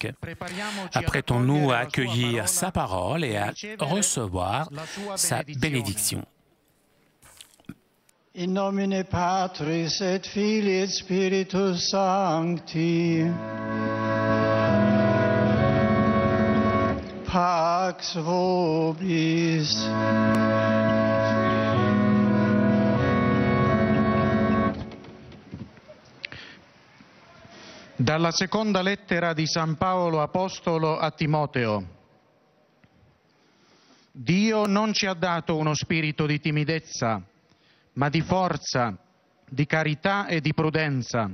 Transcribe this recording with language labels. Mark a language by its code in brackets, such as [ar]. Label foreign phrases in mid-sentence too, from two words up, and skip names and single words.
[fr] Apprêtons-nous à accueillir sa parole et à recevoir sa bénédiction. [la] In nomine Patris et Filii et Spiritus Sancti. Pax vobis. [it] Dalla seconda lettera di San Paolo Apostolo a Timoteo. Dio non ci ha dato uno spirito di timidezza, ma di forza, di carità e di prudenza.